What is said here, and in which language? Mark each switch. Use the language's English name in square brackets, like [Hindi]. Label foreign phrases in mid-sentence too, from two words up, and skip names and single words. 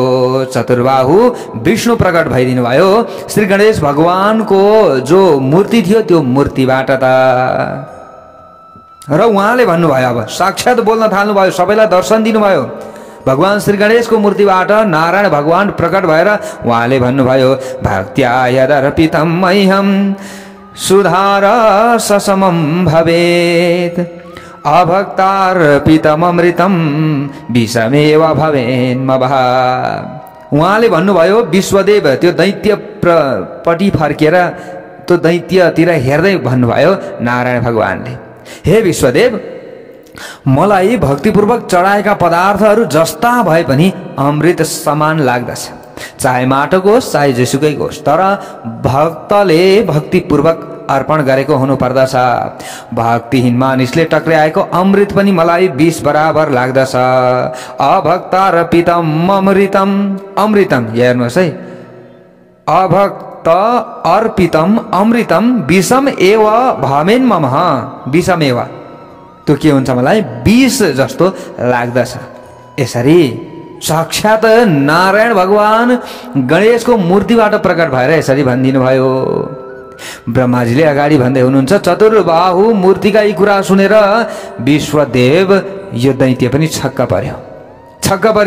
[Nepali] चतुर्बाहु विष्णु प्रकट भइदिनु भयो। श्री गणेश भगवानको जो मूर्ति थियो त्यो मूर्तिबाट त। र उहाँले भन्नुभयो, अब साक्षात बोल्न थाल्नुभयो, सबैलाई दर्शन दिनुभयो। भगवान श्री गणेशको मूर्तिबाट नारायण भगवान प्रकट भएर उहाँले भन्नुभयो, [Sanskrit] भक्त्या यदर्पितं मह्यं सुधार ससमं भवेत्, अभक्तार्पितममृतं विषमेव भवेन्मवः। [Nepali] उहाँले भन्नुभयो, विश्वदेव त्यो दैत्यपट्टि फर्केर त्यो दैत्यतिर हेर्दै भन्नुभयो नारायण भगवानले, हे विश्वदेव, मलाई भक्तिपूर्वक चढाएका पदार्थहरू जस्ता भए पनि अमृत समान लाग्दछ। चाहे माटोको होस् चाहे जेसुकैको होस्, तर भक्तले भक्तिपूर्वक अर्पण गरेको हुनुपर्दछ। भक्तिहीन मानिसले टक्राएको अमृत पनि मलाई विष बराबर लाग्दछ। [Sanskrit] अभक्तार्पितम अमृतम, अमृतम [Nepali] हेर्नुहोस् है, [Sanskrit] अभक्त अर्पितम अमृतम विषम एव भवेन् मम, विषम एव, [Nepali] त्यो के हुन्छ मलाई विष जस्तो लाग्दछ। यसरी साक्षात नारायण भगवान गणेशको मूर्तिबाट प्रकट भएर यसरी भनिदिनु भयो। ब्रह्माजीले अगाडि भन्दै हुनुहुन्छ, चतुर्बाहु मूर्तिका यी कुरा सुनेर विश्वदेव यो दैत्य पनि छक्क पर्यो, छक्क पर्यो।